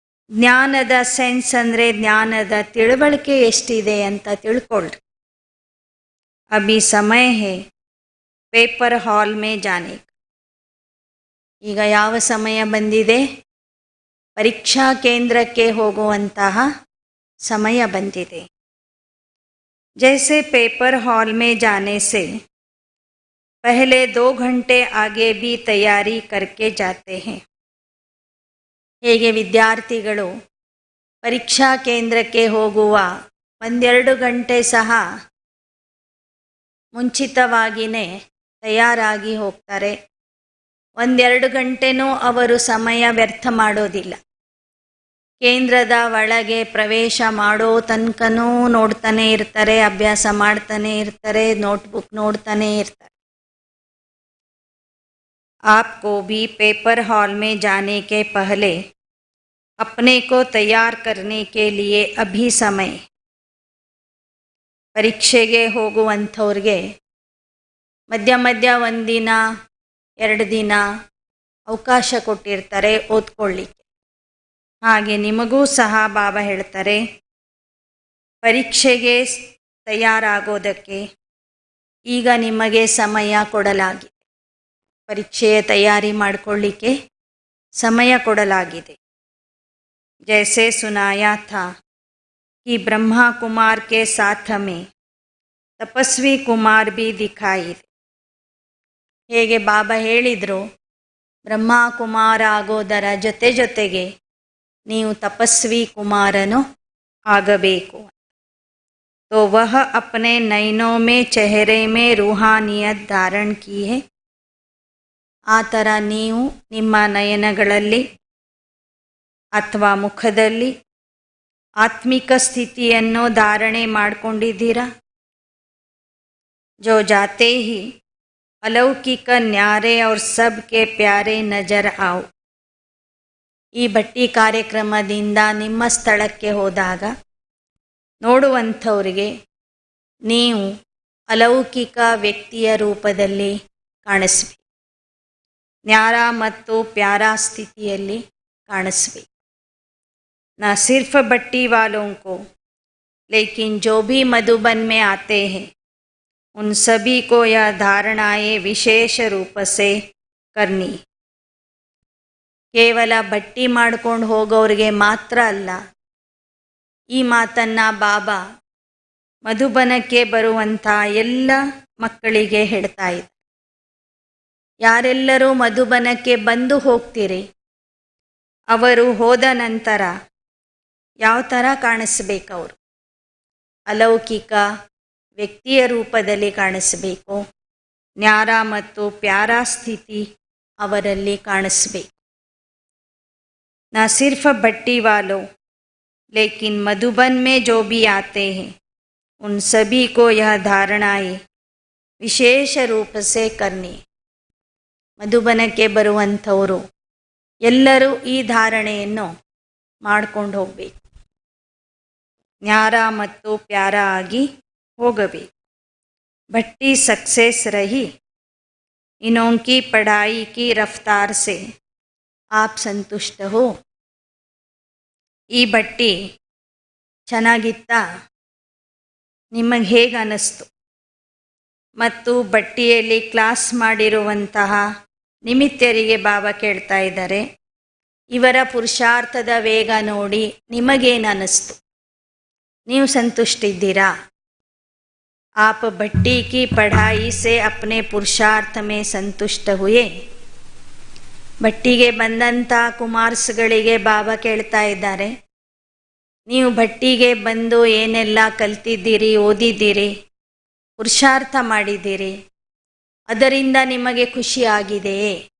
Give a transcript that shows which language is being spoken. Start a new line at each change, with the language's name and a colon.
Kannada: ಜ್ಞಾನದ ಸೆನ್ಸ್ ಅಂದರೆ ಜ್ಞಾನದ ತಿಳುವಳಿಕೆ ಎಷ್ಟಿದೆ ಅಂತ ತಿಳ್ಕೊಳ್ಳಿ.
Hindi: ಅಭಿ ಸಮಯ ಹೇ ಪೇಪರ್ ಹಾಲ್ ಮೇ ಜಾನೆ.
Kannada: ಈಗ ಯಾವ ಸಮಯ ಬಂದಿದೆ? ಪರೀಕ್ಷಾ ಕೇಂದ್ರಕ್ಕೆ ಹೋಗುವಂತಹ ಸಮಯ ಬಂದಿದೆ.
Hindi: जैसे पेपर हॉल में जाने से पहले 2 घंटे आगे भी तैयारी करके जाते हैं.
Kannada: ಹೇಗೆ ವಿದ್ಯಾರ್ಥಿಗಳು ಪರೀಕ್ಷಾ ಕೇಂದ್ರಕ್ಕೆ ಹೋಗುವ 1-2 ಗಂಟೆ ಸಹ ಮುಂಚಿತವಾಗಿಯೇ ತಯಾರಾಗಿ ಹೋಗ್ತಾರೆ. 1-2 ಗಂಟೆನೂ ಅವರು ಸಮಯ ವ್ಯರ್ಥ ಮಾಡೋದಿಲ್ಲ. ಕೇಂದ್ರದ ಒಳಗೆ ಪ್ರವೇಶ ಮಾಡೋ ತನಕನೂ ನೋಡ್ತಾನೆ ಇರ್ತಾರೆ, ಅಭ್ಯಾಸ ಮಾಡ್ತಾನೆ ಇರ್ತಾರೆ, ನೋಟ್ಬುಕ್ ನೋಡ್ತಾನೆ ಇರ್ತಾರೆ.
Hindi: आपको भी पेपर हॉल में जाने के पहले अपने को तैयार करने के लिए अभी समय.
Kannada: ಪರೀಕ್ಷೆಗೆ ಹೋಗುವಂಥವ್ರಿಗೆ ಮಧ್ಯ ಮಧ್ಯ 1 ದಿನ 2 ದಿನ ಅವಕಾಶ ಕೊಟ್ಟಿರ್ತಾರೆ ಓದ್ಕೊಳ್ಳಿಕ್ಕೆ. ಹಾಗೆ ನಿಮಗೂ ಸಹ ಬಾಬಾ ಹೇಳ್ತಾರೆ, ಪರೀಕ್ಷೆಗೆ ತಯಾರಾಗೋದಕ್ಕೆ ಈಗ ನಿಮಗೆ ಸಮಯ ಕೊಡಲಾಗಿದೆ. ಪರೀಕ್ಷೆಯ ತಯಾರಿ ಮಾಡಿಕೊಳ್ಳಿಕ್ಕೆ ಸಮಯ ಕೊಡಲಾಗಿದೆ.
Hindi: ಜೈಸೆ ಸುನಾಯಾ ಥಾ कि ब्रह्मा कुमार के साथ में ತಪಸ್ವಿ ಕುಮಾರ್ ಬಿ ದಿಖಾಯಿ.
Kannada: ಹೇಗೆ ಬಾಬಾ ಹೇಳಿದರು, ಬ್ರಹ್ಮ ಕುಮಾರ ಆಗೋದರ ಜೊತೆಗೆ ನೀವು ತಪಸ್ವಿ ಕುಮಾರನು ಆಗಬೇಕು.
Hindi: तो वह अपने नैनों में चेहरे में रूहानियत धारण की है.
Kannada: ಆ ಥರ ನೀವು ನಿಮ್ಮ ನಯನಗಳಲ್ಲಿ ಅಥವಾ ಮುಖದಲ್ಲಿ ಆತ್ಮಿಕ ಸ್ಥಿತಿಯನ್ನು ಧಾರಣೆ ಮಾಡಿಕೊಂಡಿದ್ದೀರಾ.
Hindi: जो जाते ही अलौकिक न्यारे और सबके प्यारे नजर आओ.
Kannada: ಈ ಭಟ್ಟಿ ಕಾರ್ಯಕ್ರಮದಿಂದ ನಿಮ್ಮ ಸ್ಥಳಕ್ಕೆ ಹೋದಾಗ ನೋಡುವಂಥವರಿಗೆ ನೀವು ಅಲೌಕಿಕ ವ್ಯಕ್ತಿಯ ರೂಪದಲ್ಲಿ ಕಾಣಿಸ್ಬೇಕು. ನ್ಯಾರ ಮತ್ತು ಪ್ಯಾರಾ ಸ್ಥಿತಿಯಲ್ಲಿ ಕಾಣಿಸ್ಬೇಕು.
Hindi: न सिर्फ भट्टी वालों को लेकिन जो भी मधुबन में आते हैं उन सभी को यह धारणाएं विशेष रूप से करनी.
Kannada: ಕೇವಲ ಭಟ್ಟಿ ಮಾಡ್ಕೊಂಡು ಹೋಗೋರಿಗೆ ಮಾತ್ರ ಅಲ್ಲ, ಈ ಮಾತನ್ನು ಬಾಬಾ ಮಧುಬನಕ್ಕೆ ಬರುವಂಥ ಎಲ್ಲ ಮಕ್ಕಳಿಗೆ ಹೇಳ್ತಾ ಇದ್ದಾರೆ. ಯಾರೆಲ್ಲರೂ ಮಧುಬನಕ್ಕೆ ಬಂದು ಹೋಗ್ತೀರಿ, ಅವರು ಹೋದ ನಂತರ ಯಾವ ಥರ ಕಾಣಿಸ್ಬೇಕು? ಅವರು ಅಲೌಕಿಕ ವ್ಯಕ್ತಿಯ ರೂಪದಲ್ಲಿ ಕಾಣಿಸ್ಬೇಕು. ನ್ಯಾರ ಮತ್ತು ಪ್ಯಾರಾ ಸ್ಥಿತಿ ಅವರಲ್ಲಿ ಕಾಣಿಸ್ಬೇಕು.
Hindi: न सिर्फ भट्टी वालों लेकिन मधुबन में जो भी आते हैं उन सभी को यह धारणाएं विशेष रूप से करनी.
Kannada: ಮಧುಬನಕ್ಕೆ ಬರುವಂಥವರು ಎಲ್ಲರೂ ಈ ಧಾರಣೆಯನ್ನು ಮಾಡ್ಕೊಂಡು ಹೋಗಬೇಕು. ನ್ಯಾರ ಮತ್ತು ಪ್ಯಾರಾ ಆಗಿ ಹೋಗಬೇಕು.
Hindi: ಭಟ್ಟಿ सक्सेस रही इनों की पढ़ाई की रफ्तार से आप संतुष्ट हो.
Kannada: ಈ ಭಟ್ಟಿ ಚೆನ್ನಾಗಿತ್ತಾ? ನಿಮಗೆ ಹೇಗೆ ಅನ್ನಿಸ್ತು? ಮತ್ತು ಭಟ್ಟಿಯಲ್ಲಿ ಕ್ಲಾಸ್ ಮಾಡಿರುವಂತಹ ನಿಮಿತ್ತರಿಗೆ ಬಾಬಾ ಕೇಳ್ತಾ ಇದ್ದಾರೆ, ಇವರ ಪುರುಷಾರ್ಥದ ವೇಗ ನೋಡಿ ನಿಮಗೇನು ಅನ್ನಿಸ್ತು? ನೀವು ಸಂತುಷ್ಟಿದ್ದೀರಾ?
Hindi: आप भट्टी की पढ़ाई से अपने पुरुषार्थ में संतुष्ट हुए.
Kannada: ಭಟ್ಟಿಗೆ ಬಂದಂಥ ಕುಮಾರ್ಸ್ಗಳಿಗೆ ಬಾಬಾ ಕೇಳ್ತಾ ಇದ್ದಾರೆ, ನೀವು ಭಟ್ಟಿಗೆ ಬಂದು ಏನೆಲ್ಲ ಕಲ್ತಿದ್ದೀರಿ, ಓದಿದ್ದೀರಿ, ಪುರುಷಾರ್ಥ ಮಾಡಿದ್ದೀರಿ, ಅದರಿಂದ ನಿಮಗೆ ಖುಷಿ ಆಗಿದೆಯೇ?